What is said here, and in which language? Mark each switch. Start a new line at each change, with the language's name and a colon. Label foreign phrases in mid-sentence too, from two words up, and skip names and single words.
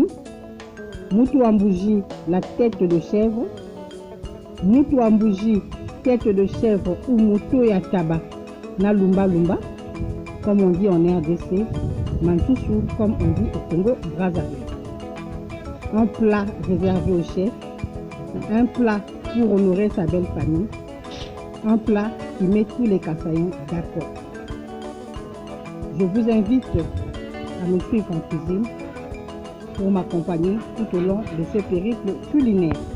French: Moutou en bougie, la tête de chèvre. Moutou en bougie, tête de chèvre ou moutou ya tabac,
Lingala: na lumba lumba,
French: comme on dit en RDC, Manchoussou, comme on dit au Congo, Brazzaville. Un plat réservé au chef, un plat pour honorer sa belle famille, un plat qui met tous les Kassaïens d'accord. Je vous invite à me suivre en cuisine pour m'accompagner tout au long de ce périple culinaire.